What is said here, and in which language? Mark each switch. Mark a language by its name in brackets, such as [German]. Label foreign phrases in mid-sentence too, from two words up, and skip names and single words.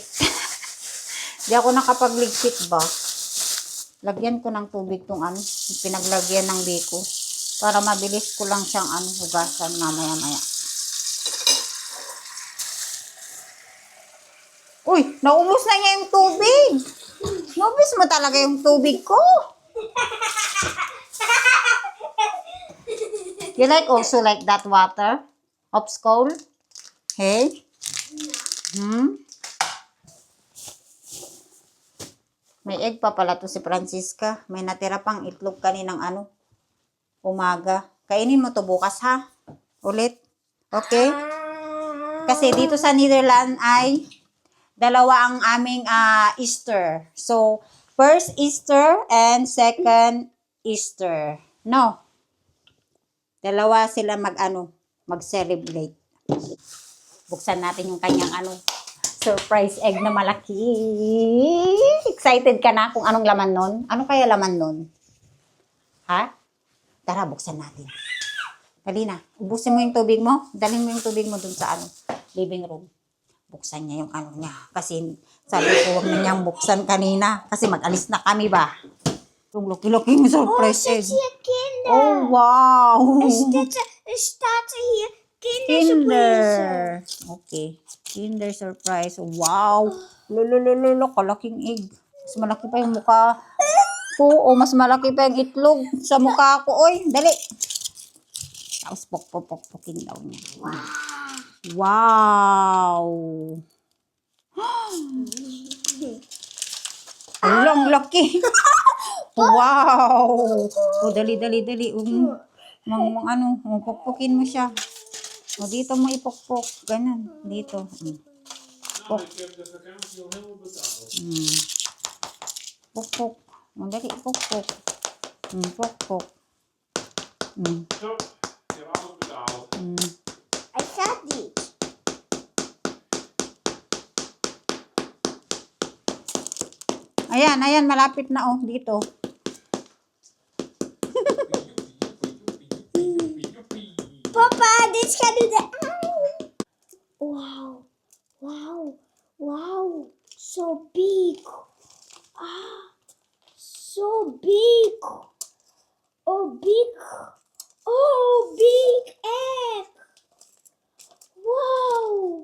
[Filipino] Hindi ako nakapagligpit ba? Lagyan ko ng tubig tong pinaglagyan ng biko para mabilis ko lang siyang hugasan mamaya-maya. Uy, naubos na niya yung tubig. Naubos mo talaga yung tubig ko. [English] You also like that water? Upscole? Hey? [Filipino] May egg pa pala to si Francisca. May natira pang itlog kaninang umaga. Kainin mo to bukas ha? Ulit? Okay? Kasi dito sa Netherlands ay dalawa ang aming Easter. [English] So, first Easter and second Easter. [Filipino] No? Dalawa sila mag-celebrate. Buksan natin yung kanyang [English] surprise egg [Filipino] na malaki. Excited ka na kung anong laman nun? Ano kaya laman nun? Ha? Tara, buksan natin. Dali na. Ubusin mo yung tubig mo. Dalhin mo yung tubig mo dun sa [English] living room. [Filipino] Buksan niya yung niya. Kasi sabi ko, huwag na niyang buksan kanina. Kasi mag-alis na kami ba? Yung [English] lucky-lucky surprise egg. [Filipino] Kinder. Oh, wow! [Dutch] Er staat hier kindersurprise. [English] Kinder. Okay. Kinder surprise. Wow. [Filipino] Lululululo. Kalaking egg. Mas malaki pa yung mukha. Oo, mas malaki pa yung itlog sa mukha ko. Oy, dali. Tapos pok-pok-pok-pokin daw niya. Wow. Ang laki. Wow. O, dali. Pokpokin mo siya. O, dito mo ipokpok. Ganun. Dito. Pok. Pokpok. O, dali, pokpok. Pokpok. [Dutch] Zo, je hebt alles betaald. Hij gaat niet. [Filipino] Ayan, malapit na dito. [Dutch] Papa, dit gaat nu de Wow. [English] Wow. So big. So big. Oh, big egg. Wow!